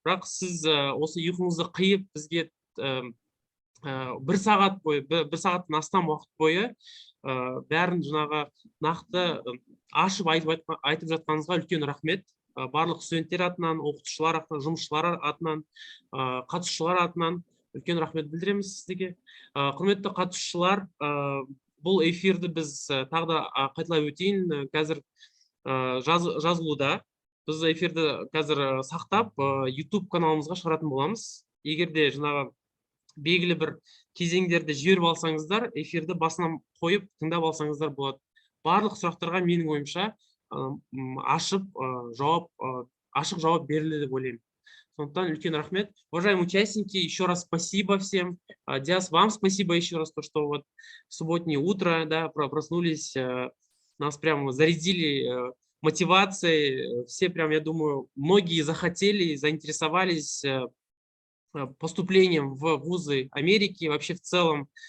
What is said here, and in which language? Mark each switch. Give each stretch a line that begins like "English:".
Kazakh: Бірақ сіз осы ұйқыңызды қиып бізге бір сағаттан астам уақыт бойы бәрін жаңағы нақты ашып айтып жатқаныңызға үлкен рахмет. Барлық студенттер атынан, оқытушылар атынан, жұмысшылар атынан, қатысушылар атынан үлкен рахмет білдіреміз сізге. Құрметті қатысушылар, бұл эфирді біз тағы да қайталап өтейін, қазір жазылуда. Біз эфирді қазір сақтап, YouTube каналымызға шығаратын боламыз. Егер де жаңағы белгілі бір кезеңдерді жіберіп алсаңыздар, эфирді басынан қойып тыңдап алсаңыздар болады. Барлық сұрақтарға менің ойымша ашық жауап беріледі деп ойлаймын. Сондықтан үлкен рахмет.
Russian: Уважаемые участники, еще раз спасибо всем. Диас, вам спасибо еще раз, что вот субботнее утро, да, проснулись, нас прям зарядили мотивацией. Все прям, я думаю, многие захотели, заинтересовались поступлением в вузы Америки, вообще в целом.